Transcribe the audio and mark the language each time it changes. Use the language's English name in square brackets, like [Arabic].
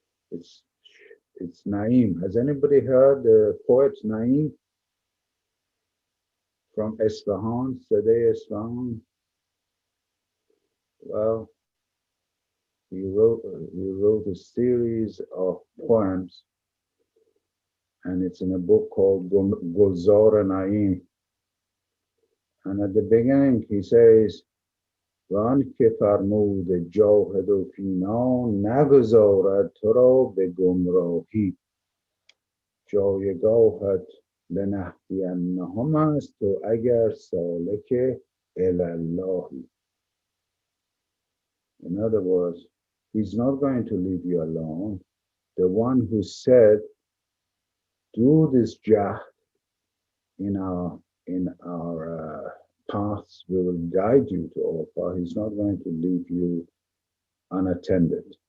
[English] It's Naim. Has anybody heard the poet Naim from Isfahan, Sadeh Isfahan? Well, he wrote a series of poems, and it's in a book called Gulzar Naim. And at the beginning, he says, [Persian] وان که فرمود جاهد فینا نگذارد تو را به گمراهی جایگاهت لنهدینهم است تو اگر سالک الاللهی. [English] In other words, he's not going to leave you alone. The one who said, do this jahd in our paths, we will guide you to all paths. He's not going to leave you unattended.